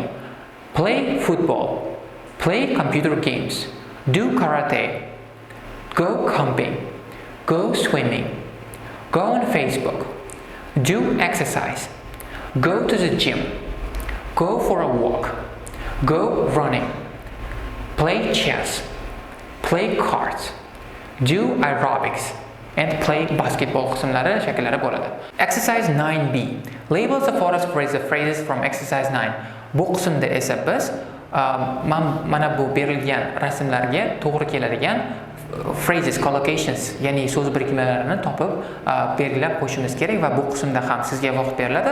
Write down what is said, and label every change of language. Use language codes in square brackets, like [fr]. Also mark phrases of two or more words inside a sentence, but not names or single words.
[en] play football, play computer games, do karate, go camping, go swimming, go on Facebook, do exercise, go to the gym, go for a walk, go running, play chess, play cards, do aerobics, and play basketball [uz] qismlari shakllari bo'ladi. [en] Exercise 9B. Labels the forest phrases from exercise 9. [uz] Bu qismda esa biz mana bu berilgan rasmlarga to'g'ri keladigan [en] phrases, collocations, [uz] ya'ni so'z birikmalarini topib belgilab qo'yishimiz kerak va bu qismda ham sizga vaqt beriladi.